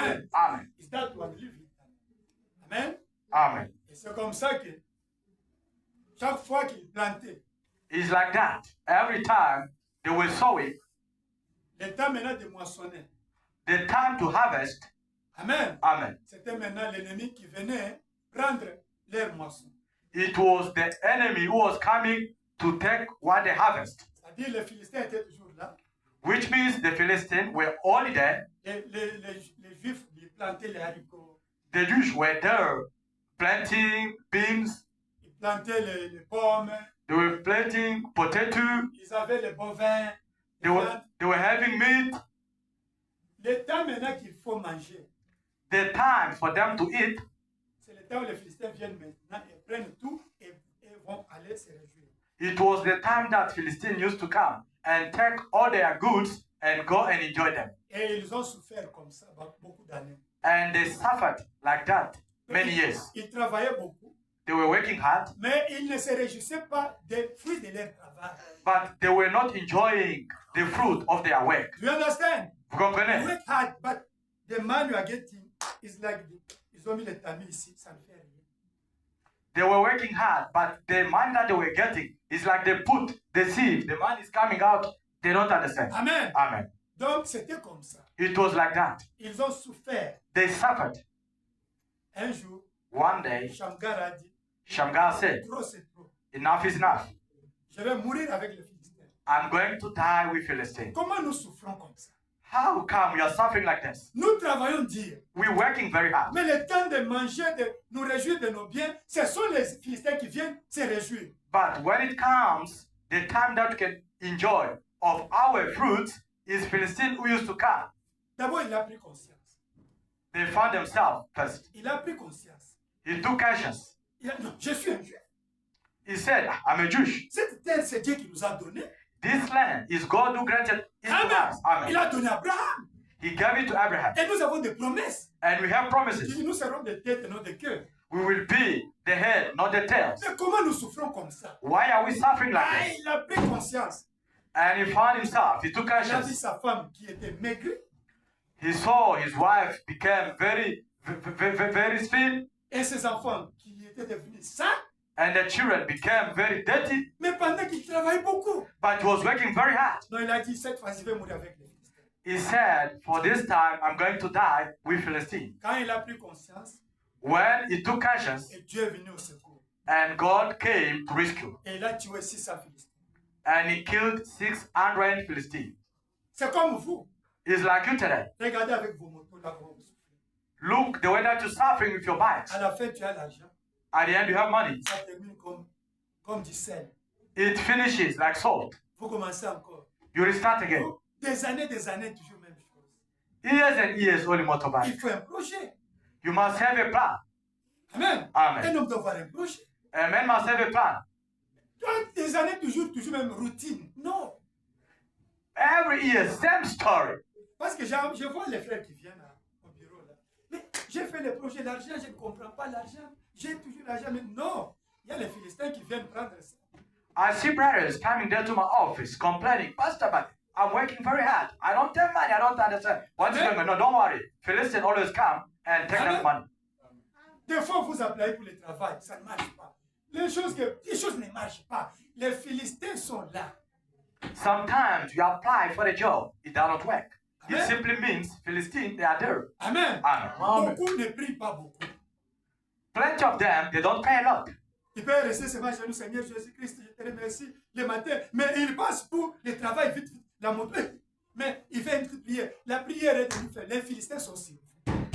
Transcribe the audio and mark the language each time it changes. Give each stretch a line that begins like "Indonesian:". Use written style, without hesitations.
English: Amen. them. Amen. Is that what we live in? Amen. Amen.
French: Et c'est comme ça que chaque fois qu'ils plantaient,
English: It's like that. Every time they were sowing,
French: le temps maintenant de moissonner.
English: the time to harvest,
French: Amen.
English: amen.
French: C'était maintenant l'ennemi qui venait prendre leur moisson.
English: It was the enemy who was coming to take what they harvest,
French: C'est-à-dire les Philistins étaient toujours là.
English: which means the Philistines were only there.
French: Les Juifs, ils plantaient les haricots.
English: The Jews were there planting beans,
French: Ils plantaient les pommes.
English: they were planting potato,
French: Ils avaient les bovins.
English: they were having meat.
French: Le temps maintenant qu'il faut manger,
English: The time for them to eat,
French: c'est le temps où les Philistins viennent maintenant et prennent tout et vont aller se réjouir.
English: it was the time that Philistines used to come and take all their goods and go and enjoy them.
French: Et ils ont souffert comme ça beaucoup d'années.
English: And they suffered like that many years.
French: Ils travaillaient beaucoup,
English: They were working hard,
French: mais ils ne se réjouissaient pas des fruits de leur travail.
English: but they were not enjoying the fruit of their work. Do you understand?
French: Vous
English: You
French: comprenez?
English: work hard, but the man you are getting is like
French: ils ont mis le tamis ici, ça ne fait rien.
English: They were working hard, but the money that they were getting is like they put the seed. The money is coming out. They don't understand.
French: Amen.
English: Amen.
French: Donc c'était comme ça.
English: It was like that.
French: Ils ont souffert.
English: They suffered.
French: Un jour,
English: One day,
French: Shamgar a dit,
English: Shamgar said,
French: trop c'est trop.
English: enough is enough.
French: Je vais mourir avec les Philistins.
English: I'm going to die with Philistines.
French: Comment nous souffrons comme ça?
English: How come we are suffering like this?
French: Nous travaillons dur.
English: We're working very hard.
French: Mais le temps de manger, de nous réjouir de nos biens, ce sont les Philistins qui viennent se réjouir.
English: But when it comes, the time that we can enjoy of our fruits is Philistines who used to come.
French: D'abord, il a pris conscience.
English: They found themselves first.
French: Il a pris conscience.
English: He took conscience.
French: Non, je suis un Juif.
English: He said, I'm a Jewish.
French: Cette terre, c'est Dieu qui nous a donné.
English: This land is God who granted it to
French: Amen.
English: us. Amen.
French: Il a donné à Abraham.
English: He gave it to Abraham.
French: Et nous avons des promesses.
English: And we have
French: Il
English: promises.
French: dit, nous serons des têtes et non des cœurs.
English: We will be the head, not the tails.
French: Mais comment nous souffrons comme ça?
English: Why are we suffering like
French: Ah,
English: this?
French: il a pris conscience.
English: And he found himself. He took
French: Il a vu
English: conscience.
French: sa femme qui était maigre
English: He saw his wife became very thin,
French: et ses enfants qui étaient devenus sains.
English: and the children became very dirty.
French: Mais pendant qu'il travaillait beaucoup.
English: But he was working very hard.
French: Non, il a dit, cette fois, je vais mourir avec les Philistins.
English: He said, for this time, I'm going to die with Philistines.
French: Quand il a pris conscience,
English: When he took conscience,
French: et Dieu est venu au secours.
English: and God came to rescue,
French: Et il a tué 600 Philistins.
English: and he killed 600 Philistines.
French: C'est comme vous.
English: It's like you today.
French: Regardez avec vos motos là comment vous souffrez.
English: Look the way that you're suffering with your bikes.
French: À la fin, tu as l'argent.
English: At the end, you have money.
French: Ça termine comme du sel.
English: It finishes like salt.
French: Vous commencez encore.
English: You restart again.
French: Des années, toujours même chose.
English: Years and years only
French: Il
English: motorbike.
French: faut un projet.
English: You must have a plan.
French: Amen.
English: Amen.
French: Un homme doit avoir un projet.
English: A man must have a plan.
French: Toi, des années, toujours même routine. Non.
English: Every year, same story.
French: Parce que je vois les frères qui viennent au bureau là. Mais j'ai fait le projet, l'argent, je ne comprends pas l'argent. J'ai toujours l'argent, mais non. Il y a les Philistins qui viennent prendre ça.
English: I see brothers coming there to my office complaining, Pastor, but I'm working very hard. I don't have money. I don't understand. What's Amen. going on? No, don't worry. Philistines always come and take Amen. that money.
French: Des fois, vous appelez pour le travail, ça ne marche pas. Les choses ne marchent pas. Les Philistins sont là.
English: Sometimes you apply for a job, it does not work. It Amen. simply means Philistines, they are there. Amen. Amen.
French: Beaucoup ne prient pas beaucoup.
English: Plenty of them, they don't pray a lot.
French: Il peut rester seulement chez nous, Seigneur Jésus-Christ, je te remercie le matin. Mais il passe pour le travail vite, vite, la moto. Mais il fait une petite prière. La prière est devenue faite. Les Philistins sont sur vous.